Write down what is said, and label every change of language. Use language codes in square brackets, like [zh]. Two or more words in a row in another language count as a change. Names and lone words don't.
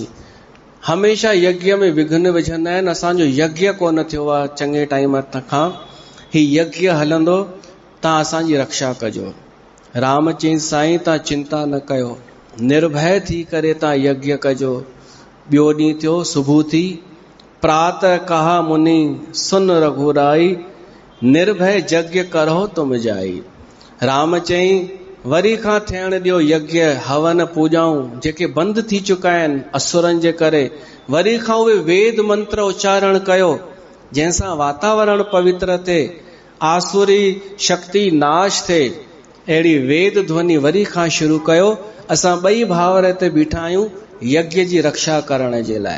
[sd] हमेशा यज्ञ में विघ्न विझंदा आहिनि, असांजो यज्ञ कोन थियो आहे चङे टाइम खां, ही यज्ञ हलंदो, तव्हां असांजी रक्षा कजो। राम चई साईं तव्हां चिंता न कयो, निर्भय थी करे तव्हां यज्ञ कजो। ॿियो ॾींहुं थियो, सुबुह थी, [awa] प्रातः कहा मुनि सुन रघुराई, निर्भय यज्ञ करो तुम जाई। [sd] राम चई वरी खां थियण ॾियो यज्ञ, हवन पूजाऊं जेके बंदि थी चुका आहिनि असुरनि जे करे, वरी खां उहे वेद मंत्र उच्चारण कयो जंहिंसां वातावरण पवित्र थिए, आसुरी शक्ति नाश थिए। अहिड़ी वेद ध्वनि वरी खां शुरू कयो। असां ॿई भावर हिते बीठा आहियूं यज्ञ जी रक्षा करण जे लाइ।